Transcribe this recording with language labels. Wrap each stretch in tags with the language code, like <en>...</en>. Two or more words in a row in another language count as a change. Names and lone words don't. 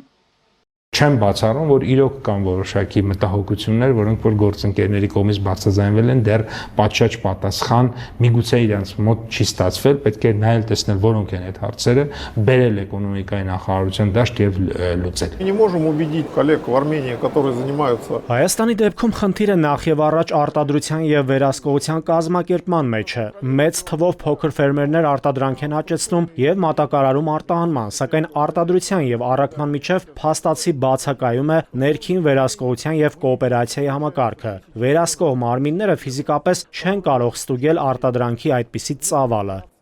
<hy>Չեմ բացառում, որ իրոք կան որոշակի մտահոգություններ, որոնք որ գործընկերների կողմից բարձրաձայնվել են, դեռ պատշաճ պատասխան միգուցե իրենց մոտ չի ստացվել, պետք է նայել տեսնել որոնք են այդ հարցերը, բերել էկոնոմիկայի նախարարության դաշտ եւ լուծել։</hy> <ru>Не можем убедить коллег в Армении, которые занимаются</ru> <hy>Հայաստանի դեպքում խնդիրը նախ եւ առաջ արտադրության եւ վերահսկողության կազմակերպման մեջ է։ Մեծ թվով փոքր ֆերմերներ արտադրանք են աճեցնում եւ մատակարարում արտահանման, սակայն արտադրության եւ առաքման միջև փաստացի բացակայում է ներքին վերահսկողության եւ կոոպերացիայի համակարգը։ Վերահսկող մարմինները ֆիզիկապես չեն կարող ստուգել արտադրանքի այդպիսի ծավալը։</hy>